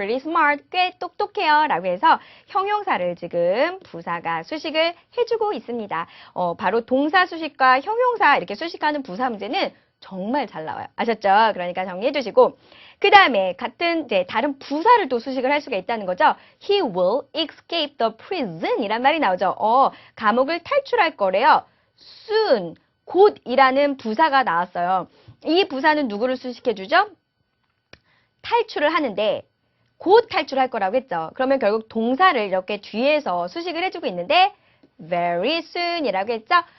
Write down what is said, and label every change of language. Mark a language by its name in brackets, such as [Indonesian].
[Korean] pretty smart, 꽤 똑똑해요 라고 해서 형용사를 지금 부사가 수식을 해주고 있습니다. 바로 동사 수식과 형용사 이렇게 수식하는 부사 문제는 정말 잘 나와요. 아셨죠? 그러니까 정리해 두시고 그 다음에 같은 이제 다른 부사를 또 수식을 할 수가 있다는 거죠. [English] He will escape the prison [Korean] 이란 말이 나오죠. 감옥을 탈출할 거래요. soon, 곧이라는 부사가 나왔어요. 이 부사는 누구를 수식해 주죠? 탈출을 하는데 곧 탈출할 거라고 했죠. 그러면 결국 동사를 이렇게 뒤에서 수식을 해주고 있는데 very soon이라고 했죠.